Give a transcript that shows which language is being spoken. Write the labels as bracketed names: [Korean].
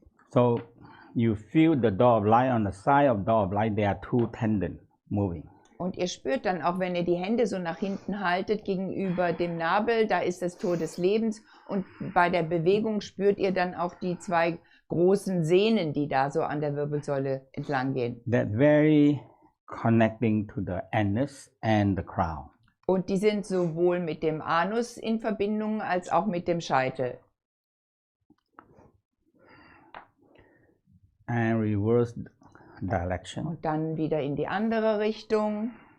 [English] So you feel the door of light on the side of door of light. There are two tendons moving. [German] Und ihr spürt dann auch, wenn ihr die Hände so nach hinten haltet gegenüber dem Nabel, da ist das Tor des Lebens. Und bei der Bewegung spürt ihr dann auch die zwei großen Sehnen, die da so an der Wirbelsäule entlang gehen. [English] That very connecting to the anus and the crown. [German] Und die sind sowohl mit dem Anus in Verbindung als auch mit dem Scheitel. [English] And reverse direction. [German] Und dann wieder in die andere Richtung.